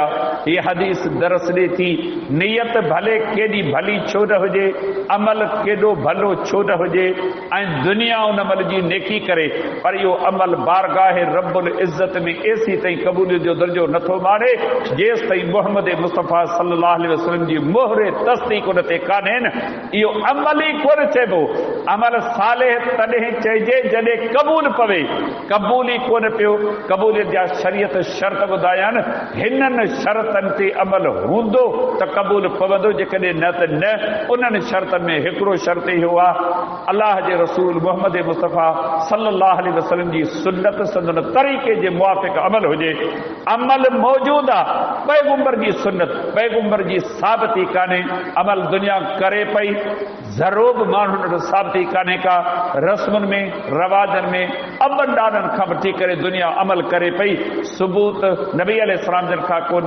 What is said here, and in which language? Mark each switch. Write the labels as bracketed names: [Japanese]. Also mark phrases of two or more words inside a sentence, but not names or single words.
[Sindhi] हीअ हदीस दरस ॾे थी नियत भले केॾी भली छो न हुजे, अमल केॾो भलो छो न हुजे, ऐं दुनिया उन अमल जी नेकी करे, पर इहो अमल बारगाह रब्बुल इज़्ज़त में एसी ताईं क़बूलियत जो दर्जो नथो माणे जेसि ताईं मुहम्मद मुस्तफ़ा [Arabic] صلى الله عليه وسلم [Sindhi] जी मोहर तस्दीक उन ते कान्हे। इहो अमल ई कोन चइबो, अमल सालेह तॾहिं चइजे जॾहिं क़बूल पवे, क़बूल ई कोन पियो। क़बूलियत जा शरीयत शर्त ॿुधाया आहिनि, हिननि शर्तनि ते अमल हूंदो त क़बूल पवंदो, जेकॾहिं न त न। उन्हनि शर्तनि में हिकिड़ो शर्त इहो आहे, अल्लाह जे रसूल मुहम्मद मुस्तफ़ा [Arabic] صلى الله عليه وسلم [Sindhi] जी सुन्नत संदन तरीक़े जे मुवाफ़िक़ अमल हुजे। अमल मौजूदु आहे, पैगुंबर जी सुन्नत, पैगुंबर जी साबिती कान्हे, अमल दुनिया करे पई, ज़रो बि माण्हुनि साबिती कान्हे का, रस्मुनि में रवाजनि में अबनि ॾाॾनि खां वठी करे दुनिया अमल करे पई, सबूत नबी अलैहिस्सलाम जन खां कोन्हे।